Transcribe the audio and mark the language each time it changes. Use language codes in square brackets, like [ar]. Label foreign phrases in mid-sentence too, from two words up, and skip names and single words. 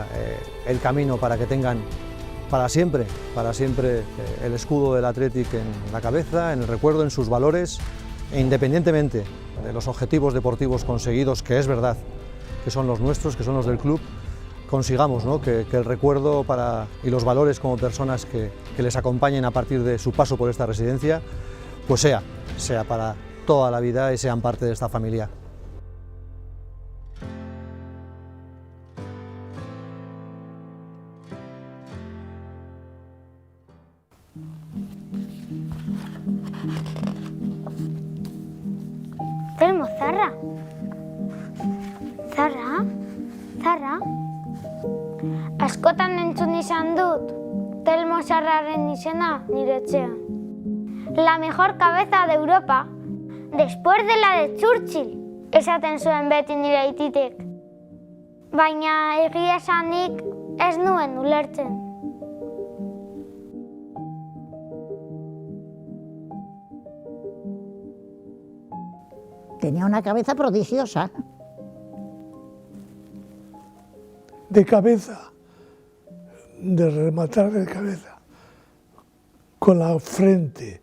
[es] el camino para que tengan para siempre el escudo del Athletic en la cabeza, en el recuerdo, en sus valores, e independientemente de los objetivos deportivos conseguidos, que es verdad que son los nuestros, que son los del club, consigamos, ¿no?, que el recuerdo y los valores como personas que les acompañen a partir de su paso por esta residencia, pues sea para toda la vida y sean parte de esta familia. [eu] Telmo, Zarra. Zarra. Askotan entzun izan dut Telmo Zarraren izena nire etxean. [es] La mejor cabeza de Europa, después de la de Churchill, [eu] esaten zuen beti nire aititek. Baina egia esanik ez nuen ulertzen. [es] Tenía una cabeza prodigiosa. De cabeza, de rematar de cabeza, con la frente.